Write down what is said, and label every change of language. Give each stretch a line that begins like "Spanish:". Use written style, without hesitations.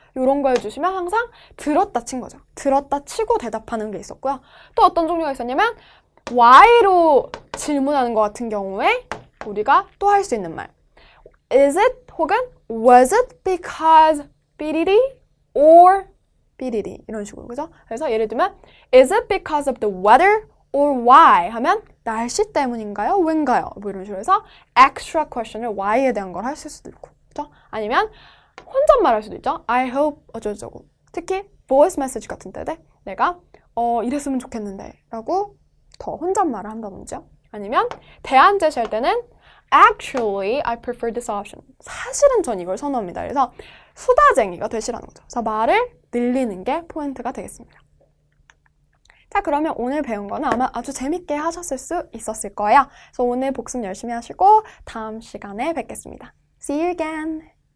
Korean: 이런 거 해주시면 항상 들었다 친 거죠. 들었다 치고 대답하는 게 있었고요. 또 어떤 종류가 있었냐면 why로 질문하는 것 같은 경우에 우리가 또 할 수 있는 말
English: Is it
Korean: 혹은
English: was it because
Korean: 삐리리 or 삐리리 이런 식으로 그죠? 그래서 예를 들면
English: Is it because of the weather or why?
Korean: 하면 날씨 때문인가요? 왜인가요? 뭐 이런 식으로 해서 extra question을 why에 대한 걸 하실 수도 있고 그죠? 아니면 혼잣말 할 수도 있죠. I hope 어쩌고저쩌고. 특히 voice message 같은 때에 내가 이랬으면 좋겠는데 라고 더 혼잣말을 한다든지요. 아니면 대안 제시할 때는
English: Actually, I prefer this option.
Korean: 사실은 전 이걸 선호합니다. 그래서 수다쟁이가 되시라는 거죠. 그래서 말을 늘리는 게 포인트가 되겠습니다. 자, 그러면 오늘 배운 거는 아마 아주 재밌게 하셨을 수 있었을 거예요. 그래서 오늘 복습 열심히 하시고 다음 시간에 뵙겠습니다.
English: See you again!